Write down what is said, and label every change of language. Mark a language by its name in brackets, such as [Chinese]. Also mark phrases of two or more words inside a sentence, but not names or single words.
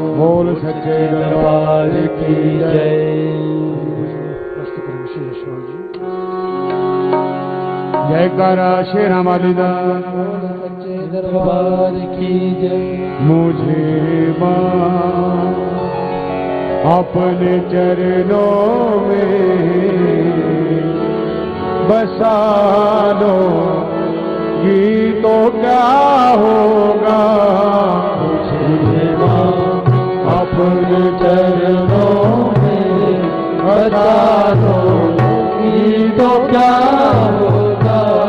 [Hindi] बोल सच्चे दरबार की जय। [Punjabi] ਜੈਕਾਰਾ ਸ਼ੇਰਾ ਵਾਲੀ ਦਾ [Hindi] सच्चे दरबार की जय। मुझे मां अपने चरणों में बसा लो ये तो क्या होगा। मुझे मां अपने चरणों में बसा लो ये तो क्या होगा।